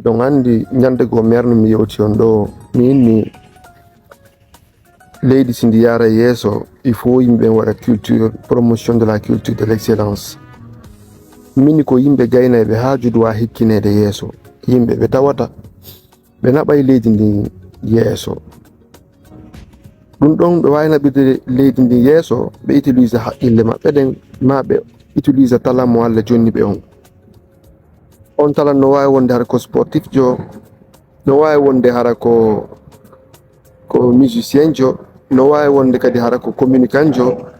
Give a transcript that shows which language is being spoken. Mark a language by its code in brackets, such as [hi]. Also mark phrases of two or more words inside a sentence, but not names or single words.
[ff] donc andi nyande go merno mi yewti on ɗo mi inni leydi sindi yara yeeso [fr] il faut [ff] yimɓe waɗa [fr] culture promotion de la culture de l'excellence [ff] mini ko yimɓe gaynayɓe hajude wa hikkinede yeeso yimɓe ɓe tawata ɓe naɓay leydi ndi yeeso ɗum ɗon ɓe wawi naɓide leydi ndi yeeso ɓe utilise haqqille maɓɓe ɗen ma ɓe utilise talan mo Allah jonni ɓe on talan no wawi wonde hara ko sportif jo no wawi wonde hara ko musicien jo no wawi wonde kadi hara ko communicant jo